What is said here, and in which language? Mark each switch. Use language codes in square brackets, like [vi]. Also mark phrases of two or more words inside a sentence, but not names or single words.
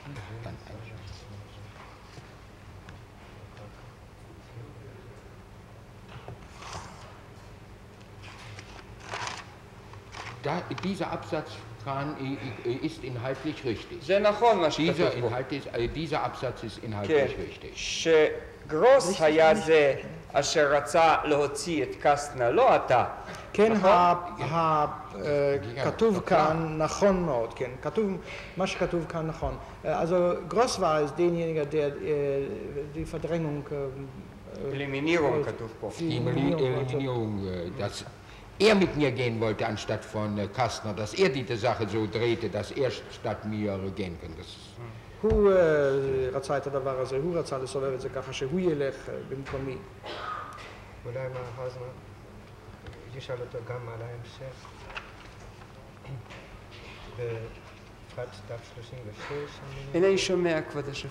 [de] Dieser Absatz ist inhaltlich richtig. Dieser Absatz ist inhaltlich richtig. [he] שגרוס היה זה אשר רצה להוציא את קסטנר, לא אתה. כן, כתוב כאן נכון מאוד, כן, מה שכתוב כאן נכון. [de] Also Gross war es derjenige, der die Verdrängung [he] Eliminierung כתוב פה. [de] Die Eliminierung, dass er mit mir gehen wollte anstatt von Kastner, dass er die Sache so drehte, dass er statt mir gehen könnte. [he] הוא רצה את הדבר הזה, הוא רצה לסובב את זה ככה שהוא ילך במקומי. אולי מאחר זמן ישאל אותו גם על ההמשך. בפרט דף 36. אינני שומע, כבוד השופט.